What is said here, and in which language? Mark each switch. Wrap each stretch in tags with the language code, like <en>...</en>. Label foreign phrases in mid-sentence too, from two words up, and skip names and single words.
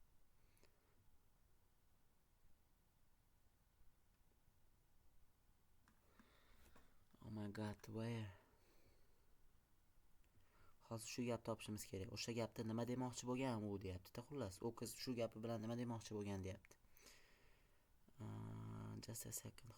<en>Oh my god, where?</en> <uz>Hozir shu gap topishimiz kerak. O'sha gapda nima demoqchi bo'lgan u deyapti-da, xullas. U qiz shu gapi bilan nima demoqchi bo'lgan deyapti.</uz> <en>Just a second.</en>